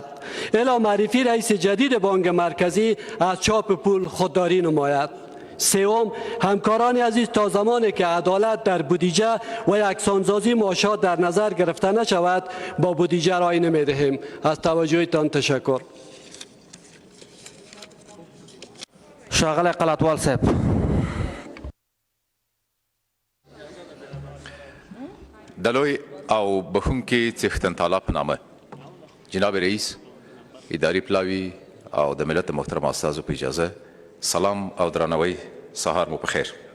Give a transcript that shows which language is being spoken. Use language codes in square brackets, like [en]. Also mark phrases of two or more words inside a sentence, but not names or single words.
[fa] الا معرفی رئیس جدید بانک مرکزی از چاپ پول خودداری نماید. سوم، همکاران عزیز، تا زمانی که عدالت در بودجه و یکسانسازی معاشات در نظر گرفته نشود با بودجه رای نمی‌دهیم. از توجهتان تشکر. شاغل قلاتوال صاحب. [ps] دلوی او بخونکی څښتن تعالی په نامه جناب رئیس اداري پلاوي او د ملت محترم استازو په اجازه سلام او درناوی سهار مو په خیر.